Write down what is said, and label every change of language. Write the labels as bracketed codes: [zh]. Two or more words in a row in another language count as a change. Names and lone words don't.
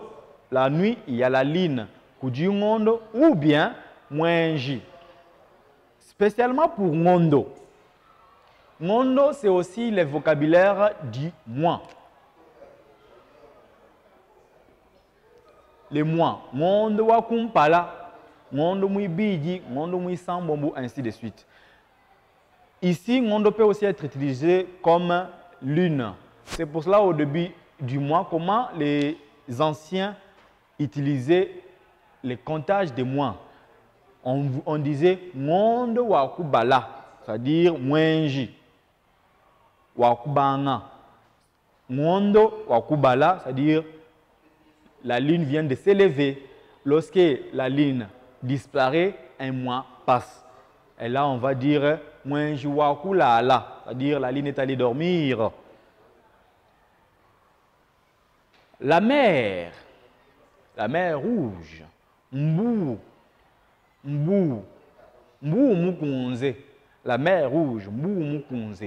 [fr] La nuit, il y a la ligne Kudingondo ou bien Mwenji. Spécialement pour Ngondo. Ngondo, c'est aussi le vocabulaire du mois. Les mois. [lua] Ngondo wa kumpala, Ngondo muibiji, Ngondo muisambombo, [fr] ainsi de suite. Ici, Ngondo peut aussi être utilisé comme lune. C'est pour cela, au début du mois, comment les anciens utilisaient les comptages des mois. On disait [lua] Ngondo wa kubala, [fr] c'est-à-dire Mwenji. Wakubanga. [lua] Ngondo wakubala, [fr] c'est-à-dire la lune vient de s'élever. Lorsque la lune disparaît, un mois passe. Et là, on va dire [lua] Mwenji wakulala, [fr] c'est-à-dire la lune est allée dormir. La mer rouge, [lua] Mbou, Mbou, Mbou Mukunze, [fr] la mer rouge, [lua] Mbou Mukunze.